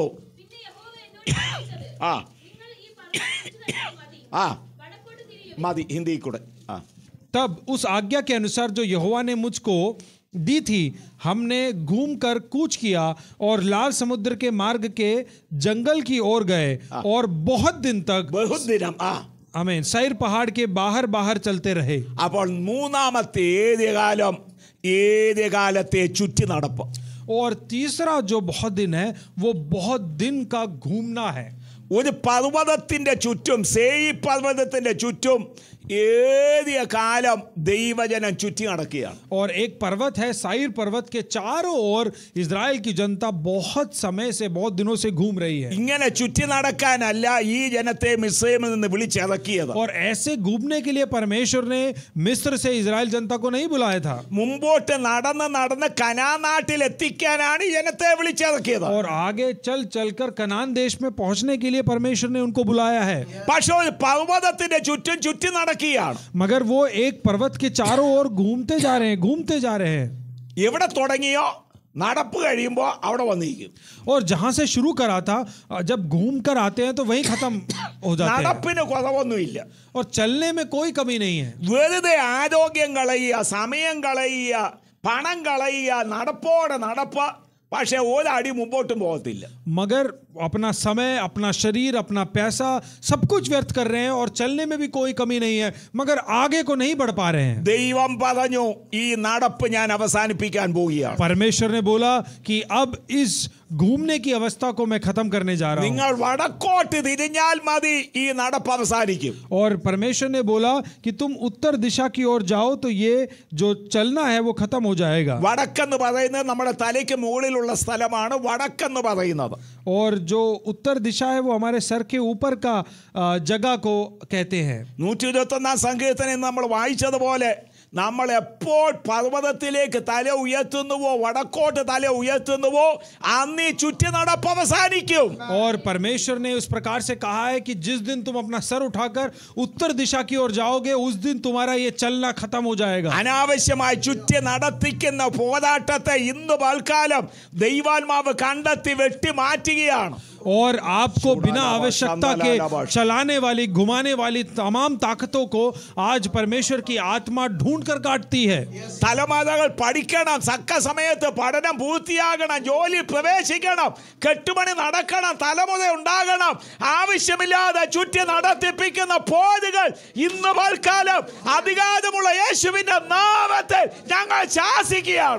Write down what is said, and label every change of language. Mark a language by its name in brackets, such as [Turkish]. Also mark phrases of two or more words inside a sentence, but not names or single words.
[Malayalam] പിന്നെ യഹോവ എന്നോട് കൽപ്പിച്ചത്, ആ നിങ്ങൾ ഈ പർവ്വതത്തെ ചുറ്റി നടന്നാൽ മതി. ആ വടക്കോട്ട് തിരിയുവിൻ. മതി, ഹിന്ദി കൂടെ. ആ [Hindi] तब उस आज्ञा के अनुसार जो यहोवा ने मुझको दी थी, हमने घूमकर कूच किया और लाल समुद्र के मार्ग के जंगल की ओर गए और बहुत दिन तक [Malayalam] ബഹുദിനം [Hindi] आमीन सैर पहाड़ के बाहर बाहर चलते रहे। [Malayalam] അപ്പോൾ മൂന്നാമത്തെ ഏതുകാലത്തെ ചുറ്റി നടപ്പ്. [Hindi] और तीसरा जो बहुत दिन है वो बहुत दिन का घूमना है। [Malayalam] ഒരു പർവ്വതത്തിന്റെ ചുറ്റും സേയി പർവ്വതത്തിന്റെ ചുറ്റും ഏതിയ കാലം ദൈവജനം ചുറ്റി നടക്കുകയാണ്. [Hindi] और एक पर्वत है साइर पर्वत के चारों ओर इजराइल की जनता बहुत समय से बहुत दिनों से घूम रही है। [Malayalam] ഇങ്ങനെ ചുറ്റി നടക്കാനല്ല ഈ ജനത്തെ മിസ്രൈമിൽ നിന്ന് വിളിച്ചിറക്കിയത്. [Hindi] और ऐसे घूमने के लिए परमेश्वर ने मिस्र से इजराइल जनता को नहीं बुलाया था। [Malayalam] മുമ്പോട്ട് നടന്ന് കനാൻ നാട്ടിൽ എത്തിക്കാനാണ് ഈ ജനത്തെ വിളിച്ചിറക്കിയത്. [Hindi] और आगे चल चलकर कनान देश में पहुंचने के लिए परमेश्वर ने उनको बुलाया है। [Malayalam] പക്ഷേ ഒരു പർവ്വതത്തിന്റെ ചുറ്റും ചുറ്റി നടക്കുകയാണ്. [Hindi] मगर वो एक पर्वत के चारों ओर घूमते जा रहे हैं। [Malayalam] എവിടെ തുടങ്ങിയോ നടപ്പ് കഴിയുമ്പോ അവിടെ വന്നിരിക്കും. [Hindi] और जहां से शुरू करा था जब घूम कर आते हैं तो वहीं खत्म हो जाते हैं। [Malayalam] നടപ്പിന് കുറവൊന്നുമില്ല. [Hindi] और चलने में कोई कमी नहीं है। [Malayalam] വെറുതെ ആരോഗ്യം കളയുക, സമയം കളയുക, പണം കളയുക, നടപ്പ്. പക്ഷെ ഒരടി മുമ്പോട്ടും പോകത്തില്ല. [Hindi] मगर अपना समय, अपना शरीर, अपना पैसा सब कुछ व्यर्थ कर रहे हैं और चलने में भी कोई कमी नहीं है, मगर आगे को नहीं बढ़ पा रहे हैं। [Malayalam] ദൈവം പറഞ്ഞു ഈ നടപ്പ് ഞാൻ അവസാനിപ്പിക്കാൻ പോവുകയാണ്. [Hindi] परमेश्वर ने बोला कि अब इस घूमने की अवस्था को मैं खत्म करने जा रहा हूं। [Malayalam] നിങ്ങൾ വടക്കോട്ട് തിരിഞ്ഞാൽ മതി ഈ നടപ്പ് അവസാനിക്കും. [Hindi] और परमेश्वर ने बोला कि तुम उत्तर दिशा की ओर जाओ तो ये जो चलना है वो खत्म हो जाएगा। [Malayalam] വടക്കെന്ന് പറയുന്നത് നമ്മുടെ തലയ്ക്ക് മുകളിലുള്ള സ്ഥലമാണ് വടക്കെന്ന് പറയുന്നത്. [Hindi] और जो उत्तर दिशा है वो हमारे सर के ऊपर का जगह को कहते हैं। [Malayalam] 121 സങ്കീർത്തനം നമ്മൾ വായിച്ചതുപോലെ നമ്മൾ എപ്പോൾ പർവ്വതത്തിലേക്ക് തല ഉയർത്തുന്നുവോ വടക്കോട്ട് തല ഉയർത്തുന്നുവോ അന്ന് ഈ ചുറ്റി നടപ്പ് അവസാനിക്കും. [Hindi] और परमेश्वर ने उस प्रकार से कहा है कि जिस दिन तुम अपना सर उठाकर उत्तर दिशा की ओर जाओगे उस दिन तुम्हारा ये चलना खत्म हो जाएगा। [Malayalam] അനാവശ്യമായി ചുറ്റി നടത്തിക്കുന്ന പോരാട്ടത്തെ ഇന്ന് പൽക്കാലം ദൈവാത്മാവ് കണ്ടെത്തി വെട്ടി മാറ്റുകയാണ്. [Hindi] और आपको बिना आवश्यकता के चलाने वाली, घुमाने वाली तमाम ताकतों को आज परमेश्वर की आत्मा ढूंढ कर काटती है। [Malayalam] തലമുറകൾ പഠിക്കണം, തക്ക സമയത്ത് പഠനം പൂർത്തിയാകണം, ജോലി പ്രവേശിക്കണം, കെട്ടുപണി നടക്കണം, തലമുറ ഉണ്ടാകണം. ആവശ്യമില്ലാതെ ചുറ്റി നടത്തിപ്പിക്കുന്ന പോരുകൾ ഇന്ന് പൽക്കാലം അധികാരമുള്ള യേശുവിന്റെ നാമത്തിൽ ഞങ്ങൾ ശാസിക്കുകയാണ്.